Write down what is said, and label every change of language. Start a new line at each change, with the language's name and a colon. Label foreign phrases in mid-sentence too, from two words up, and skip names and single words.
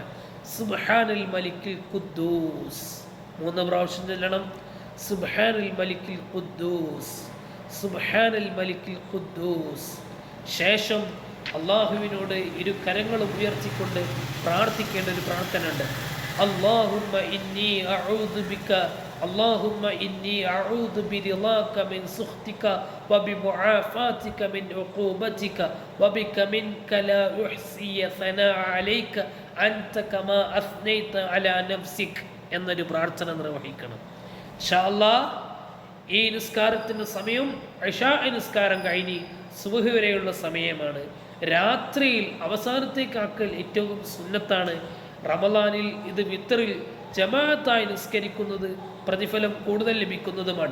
Arabic: سبحان الملك القدوس
Malayalam: 3 പ്രാവശ്യം ചൊല്ലണം.
Arabic: سبحان الملك القدوس، سبحان الملك القدوس.
Malayalam: ശേഷം അള്ളാഹുവിനോട് 2 കരങ്ങളും ഉയർത്തിക്കൊണ്ട് പ്രാർത്ഥിക്കേണ്ട ഒരു പ്രാർത്ഥന ഉണ്ട്.
Arabic: اللهم إني أعوذ بك, اللهم إني أعوذ برضاك من سخطك وبمعافاتك من عقوبتك وبك منك لا أحصي ثناء عليك أنت كما أثنيت على نفسك
Malayalam: എന്നൊരു പ്രാർത്ഥന നിർവഹിക്കണം.
Arabic: إن شاء الله
Malayalam: ഈ നിസ്കാരത്തിൻ്റെ സമയം ഇശാ നിസ്കാരം കഴിഞ്ഞ് സുബ്ഹ് വരെയുള്ള സമയമാണ്. രാത്രിയിൽ അവസാനത്തേക്കാക്കൽ ഏറ്റവും സുന്നത്താണ്. റമളാനിൽ ഇത് വിത്റിൽ ജമാഅത്തായി നിസ്കരിക്കുന്നത് പ്രതിഫലം കൂടുതൽ ലഭിക്കുന്നതുമാണ്.